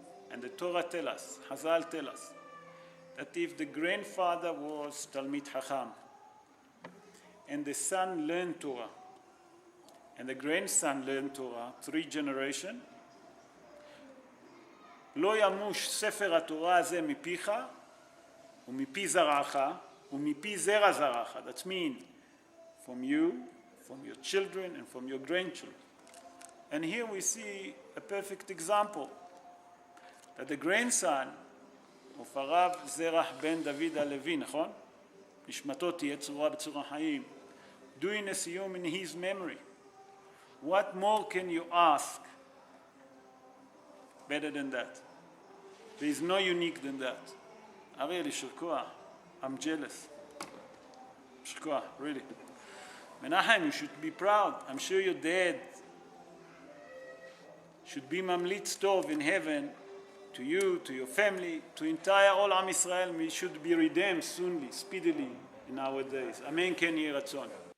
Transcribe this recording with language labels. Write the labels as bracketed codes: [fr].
[en] And the Torah tells us, Chazal tell us, that if the grandfather was Talmid Chacham, and the son learned Torah, and the grandson learned Torah, 3 generations, [he] לא ימוש ספר התורה הזה מפיך, ומפי זרעך, ומפי זרע זרעך. [en] That means from you, from your children, and from your grandchildren. And here we see a perfect example, that the grandson of הרב זרח בן דוד הלוי, [he] נכון? נשמתו תהיה צרורה בצור החיים, [en] doing a [he] סיום [en] in his memory. What more can you ask better than that? There is no unique than that. Ariel, Shirkoah, I'm jealous. Shirkoah, really. Menachem, you should be proud. I'm sure your dad should be mamlitz tov in heaven to you, to your family, to entire all Am Israel. We should be redeemed soonly, speedily in our days. Amen, Ken Yeh Ratzon.